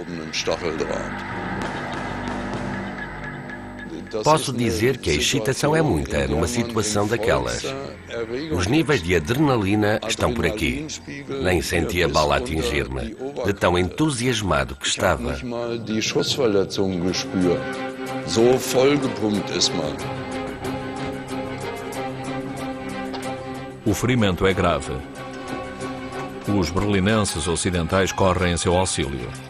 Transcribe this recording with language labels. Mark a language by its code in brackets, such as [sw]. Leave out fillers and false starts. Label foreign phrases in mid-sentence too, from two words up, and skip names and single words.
[pt] Posso dizer que a excitação é muita numa situação daquelas. Os níveis de adrenalina estão por aqui. Nem senti a bala atingir-me, de tão entusiasmado que estava. [de] So vollgepumpt ist man. [pt] O ferimento é grave. Os berlinenses ocidentais correm em seu auxílio.